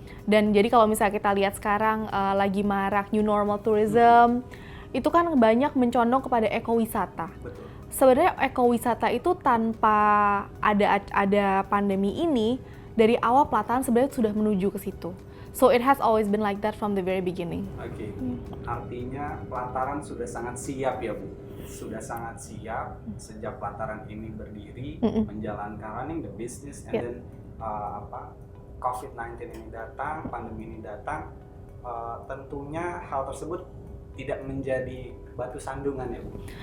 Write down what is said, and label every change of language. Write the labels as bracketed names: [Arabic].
[Indonesian] Dan jadi kalau misalnya kita lihat sekarang lagi marak [English] new normal tourism, [Indonesian] itu kan banyak mencondong kepada ekowisata. Betul. Sebenarnya ekowisata itu tanpa ada pandemi ini, dari awal pelataran sebenarnya sudah menuju ke situ. [English] So it has always been like that from the very beginning. [Indonesian] Oke. Artinya pelataran sudah sangat siap ya Bu. Sudah sangat siap sejak pelataran ini berdiri menjalankan [English] running the business, and then [Indonesian] COVID-19 ini datang, pandemi ini datang, tentunya hal tersebut tidak menjadi batu sandungan ya Bu.